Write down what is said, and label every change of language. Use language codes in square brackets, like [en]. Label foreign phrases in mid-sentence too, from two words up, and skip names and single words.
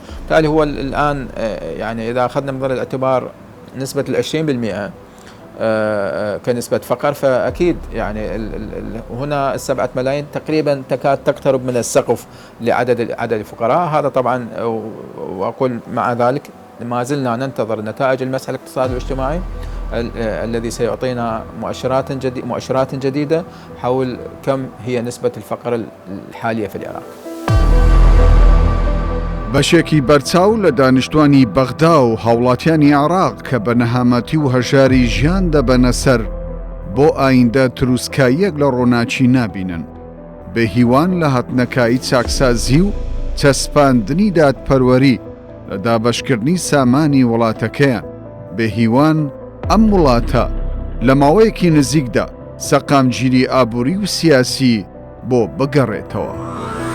[ar] بالتالي هو الآن يعني إذا أخذنا من الاعتبار نسبة 20% كنسبة فقر، فأكيد يعني هنا 7 ملايين تقريبا تكاد تقترب من السقف لعدد الفقراء. هذا طبعا، وأقول مع ذلك ما زلنا ننتظر نتائج المسح الاقتصادي والاجتماعي الذي سيعطينا مؤشرات جديدة حول كم هي نسبة الفقر الحالية في العراق. [ckb] بەشێکی بەرچاو لە دانیشتوانی بەغدا و هاوڵاتیانی عێراق کە بە نەهامەتی و هەژاری ژیان دەبەنە سەر بۆ ئایندە تروسکاییەک لە ڕۆناچی نابینن، بە هیوان لە هاتنەکایی چاکسازی و چەسپاندنی دادپەروەری لە دابەشکردنی سامانی وڵاتەکەیان، بە هیوان ئەم وڵاتە لە ماوەیەکی نزیکدا سەقامگیری ئابووری و سیاسی بۆ بگەڕێتەوە.